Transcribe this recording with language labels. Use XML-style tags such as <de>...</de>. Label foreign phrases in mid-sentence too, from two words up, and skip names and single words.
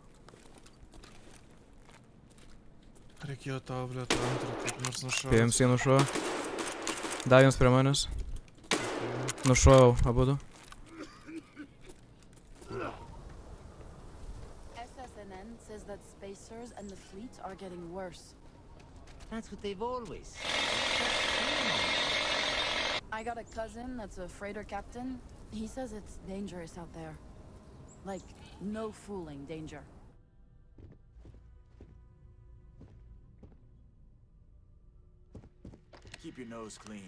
<lt>Reikėjo tau, blėt, antrą, kaip nors nušaut. PMC nušovau. Dar jums prie manęs. Nušovau abudu.</lt> <en>SSNN says that spacers and the fleet are getting worse. That's what they've always said. I got a cousin that's a freighter captain. He says it's dangerous out there. Like, no fooling danger. Keep your nose clean.</en>